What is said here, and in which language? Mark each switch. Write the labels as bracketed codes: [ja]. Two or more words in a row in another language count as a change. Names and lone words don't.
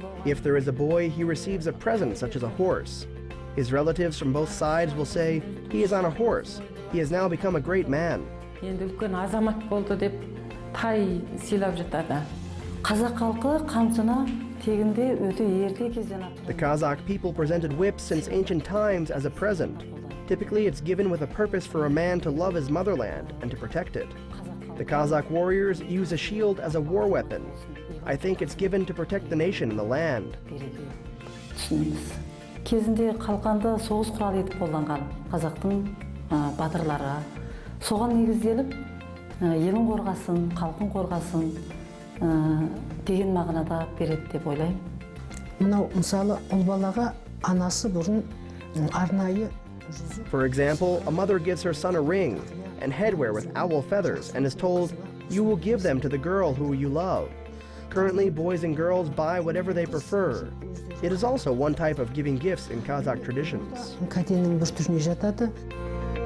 [en] If there is a boy, he receives a present such as a horse. His relatives from both sides will say, he is on a horse. He has now become a great man. [kk] Енді үлкен азамат болды деп тай сыйлап жатады. Қазақ халқы қамшыны тегінде өте ерте кезден ақ. [en] The Kazakh people presented whips since ancient times as a present. Typically, it's given with a purpose for a man to love his motherland and to protect it. The Kazakh warriors use a shield as a war weapon. I think it's given to protect the nation and the land. [kk] Кезінде қалқанды соғыс құралы етіп қолданған қазақтың батырлары соған негізделіп елін қорғасын, халқын қорғасын деген мағынада береді деп ойлаймын. Мынау мысалы ұл балаға анасы бұрын арнайы. [en] For example, a mother gives her son a ring and headwear with owl feathers and is told, you will give them to the girl who you love. Currently, boys and girls buy whatever they prefer. It is also one type of giving gifts in Kazakh traditions. [kk] Кәденің бір түріне жатады.